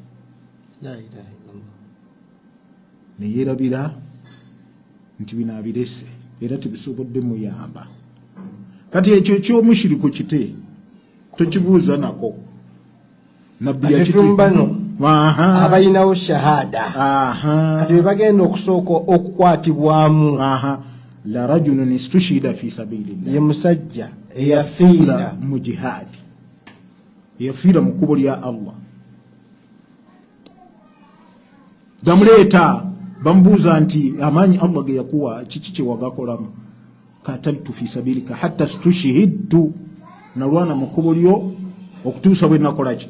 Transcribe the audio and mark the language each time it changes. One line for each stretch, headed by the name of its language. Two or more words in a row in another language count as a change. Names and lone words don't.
Ganda: Ne yeerabira nti bino abirese era tebisobodde muyamba. Kati ekyo ekyomushiriku kite tokibuuza nako. Nabbi yakitumbano abalinawo shahada kati bwe bagenda okusooka okukwatibwamu
Arabic: la rajulun istushhida fi sabilillah,
Ganda: ye musajja eyafiira mu jihad, yafiira mu kkubo lya Allah. Bamuleeta bamubuuza nti amaanyi Allah ge yakuwa kiki kye wagakolamu?
Arabic: Kataltu fi sabilika hatta stushhidtu,
Ganda: nalwana mu kkubo lyo okutuusa bwe nakola ki,